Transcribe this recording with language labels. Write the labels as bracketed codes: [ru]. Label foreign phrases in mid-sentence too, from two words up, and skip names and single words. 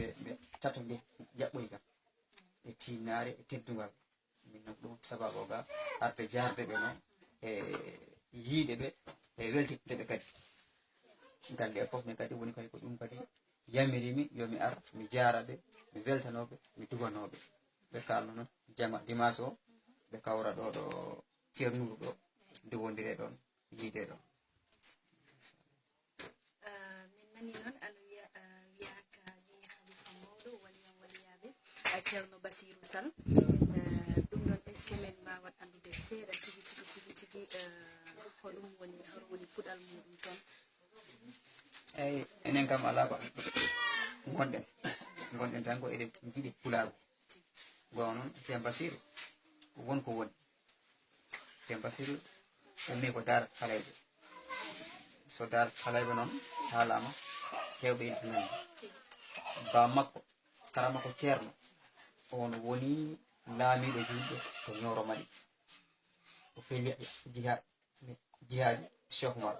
[ff] ɓe tato nde jaɓɓoy kam e tinnare e teddugal min non ɗum sababu ga arde jarde ɓe noon e yiide ɓe e weltitde ɓe kadi galle fof min kadi woni kadi ko ɗum kadi yamirimi yomi ar mi jara ɓe mi weltanoɓe mi duganoɓe ɓe kalno noon jama dimanche o ɓe kawra ɗo ɗo ceernuru ɗo nde wondire ɗon yiide ɗon min nani noon aɗa wiyaka wi halifa mawɗo waliyan waliyaɓe ceerno Basirou Sall ɗum ɗon [fr] est ce que [ff] min mbawat andude seeɗa tigi hoɗum woni hor woni puɗal muɗum toon eyyi enen kam ala ko gonɗen tan ko eɗen jiiɗi pulago gon noon ceerno Basirou wonko woni ceerno Basirou ummi ko dar halayɓe so dar halayɓe noon haalama hewɓe yiɗi ba makko kara makko ceerno on woni laamiɗo julɓe to Ñoro Mali o feewi jihaadi Cheikh Oumar